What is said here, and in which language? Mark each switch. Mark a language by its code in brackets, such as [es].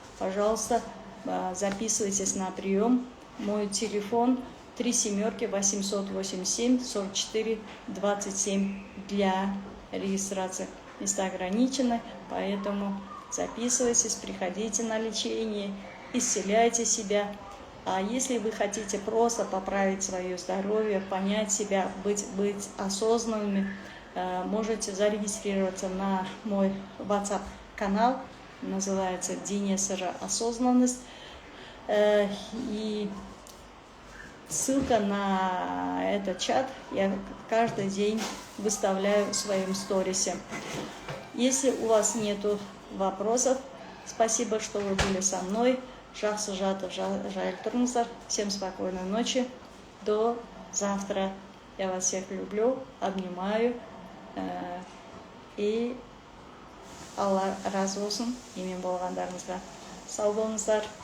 [ru] Пожалуйста, записывайтесь на прием. Мой телефон 3-887-44-27 для регистрации. Места ограничены, поэтому записывайтесь, приходите на лечение, исцеляйте себя. А если вы хотите просто поправить свое здоровье, понять себя, быть осознанными, можете зарегистрироваться на мой WhatsApp канал, называется «День сыры осознанность». И ссылка на этот чат я каждый день выставляю в своем сторисе. Если у вас нету вопросов, спасибо, что вы были со мной. [kk] Жақсы жатып жайлы тұрыңыздар. [ru] Всем спокойной ночи. До завтра. Я вас всех люблю, обнимаю. [kk] И Алла разы болсын, емен болғандарыңызға. Сау болыңыздар.